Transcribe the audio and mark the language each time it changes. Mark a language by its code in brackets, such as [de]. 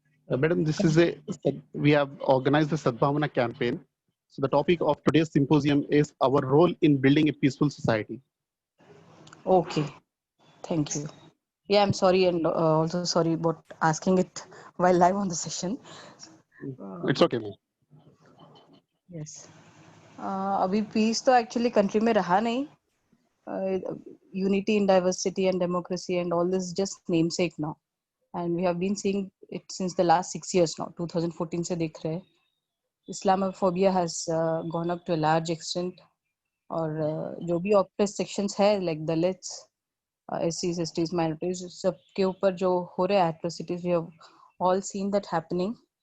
[en] Madam, this is we have organized the Sadbhavana campaign. So the topic of today's symposium is our role in building a peaceful society. Okay, thank you. Yeah, I'm sorry and also sorry about asking it while live on the session. It's okay, ma'am. Yes. [hi] अभी peace तो actually country में रहा नहीं. [en] Unity in diversity and democracy and all this just namesake now. And we have been seeing it since the last 6 years now. [hi] 2014 से देख रहे हैं. [en] Islamophobia has gone up to a large extent. [hi] और जो भी oppressed sections है [en] like Dalits, SCs, STs, minorities, [hi] सबके ऊपर जो हो रहे [en] atrocities, we have all seen that happening.